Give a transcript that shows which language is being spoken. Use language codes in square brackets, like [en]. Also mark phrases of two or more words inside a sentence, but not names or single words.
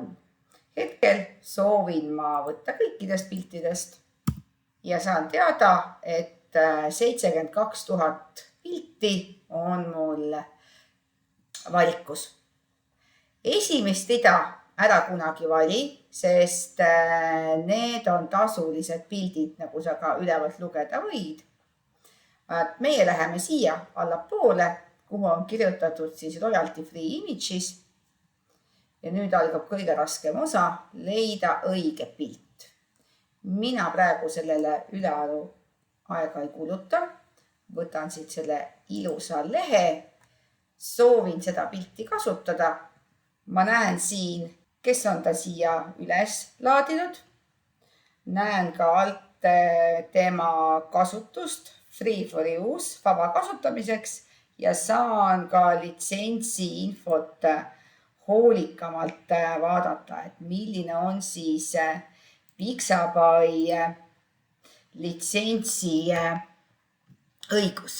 [et] Hetkel soovin ma võtta kõikidest piltidest ja saan teada, et 72 000 pilti on mul valikus. Esimest rida ära kunagi vali, sest need on tasulised pildid, nagu sa ka ülevalt lugeda võid. Meie läheme siia allapoole, kuhu on kirjutatud siis [en] royalty free images. [et] Ja nüüd algab kõige raskem osa, leida õige pilt. Mina praegu sellele ülearu aega ei kuluta. Võtan siit selle ilusa lehe. Soovin seda pilti kasutada. Ma näen siin, kes on ta siia üles laadinud. Näen ka alt tema kasutust, [en] free for use, [et] vaba kasutamiseks ja saan ka litsentsi infot hoolikamalt vaadata, et milline on siis Pixabay litsentsi õigus.